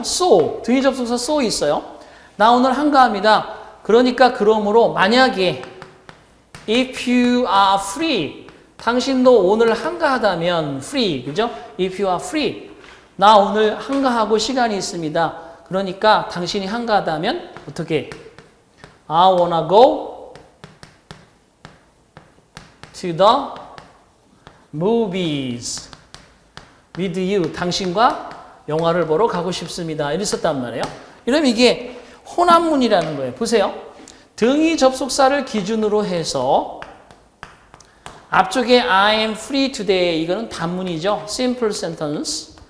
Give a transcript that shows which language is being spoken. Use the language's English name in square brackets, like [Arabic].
[Korean] So, 등위 접속사 so 있어요. 나 오늘 한가합니다. 그러니까 그러므로 만약에 [English] if you are free, [Korean] 당신도 오늘 한가하다면 free, 그죠? [English] if you are free, [Korean] 나 오늘 한가하고 시간이 있습니다. 그러니까 당신이 한가하다면 어떻게? [English] I wanna go to the movies with you. [Korean] 당신과 영화를 보러 가고 싶습니다. 이랬었단 말이에요. 이러면 이게 혼합문이라는 거예요. 보세요. 등위 접속사를 기준으로 해서 앞쪽에 [English] I am free today [Korean] 이거는 단문이죠. [English] simple sentence.